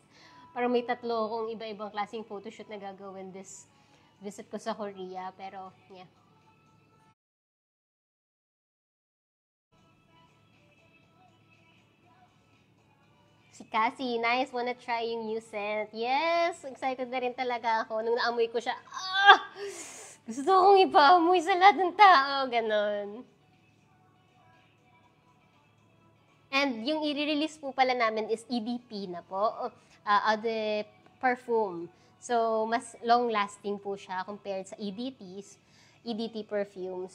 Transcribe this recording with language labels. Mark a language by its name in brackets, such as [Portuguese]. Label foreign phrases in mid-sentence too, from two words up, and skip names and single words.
[Filipino] Parang may 3 akong iba-ibang klaseng photoshoot na gagawin [English] this visit [Filipino] ko sa Korea. Pero, yeah. Si Cassie, nice. [English] Wanna try yung new scent. Yes! [Filipino] Excited na rin talaga ako. Nung naamoy ko siya, gusto kong ipaamoy sa lahat ng tao. Ganon. And yung i-release po pala namin is EDP na po. [French] Eau de Parfum. [Filipino] So, mas long-lasting po siya compared sa EDT perfume.